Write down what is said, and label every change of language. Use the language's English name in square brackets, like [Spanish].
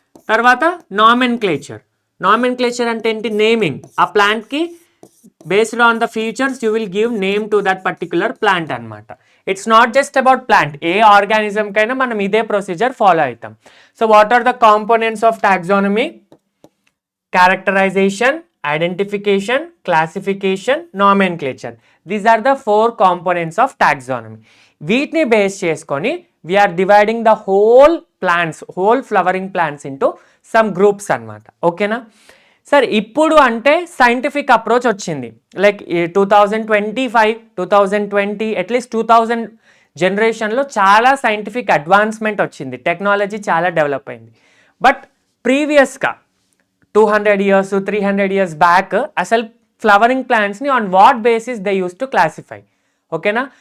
[Telugu] తర్వాత నామెన్క్లేచర్ అంటే ఏంటి, నేమింగ్. [English] ఆ ప్లాంట్కి based on the features you will give name to that particular plant అనమాట. It's not just about plant, [Telugu] ఏ ఆర్గానిజంకైనా మనం ఇదే ప్రొసీజర్ ఫాలో అవుతాం. [English] So what are the components of taxonomy? Characterization, identification, classification, nomenclature. These are the 4 components of taxonomy. [Telugu] వీటిని base చేసుకొని [English] we are dividing the whole flowering plants into some groups అన్నమాట. [Telugu] ఓకేనా sir? ఇప్పుడు అంటే scientific approach వచ్చింది. Like 2025, 2020 at least 2000 జనరేషన్లో చాలా scientific advancement వచ్చింది, టెక్నాలజీ చాలా డెవలప్ అయింది. బట్ ప్రీవియస్గా 200 years, 300 years బ్యాక్ అసలు flowering ప్లాంట్స్ని [English] On what basis they use to classify. [Telugu] ఓకేనా?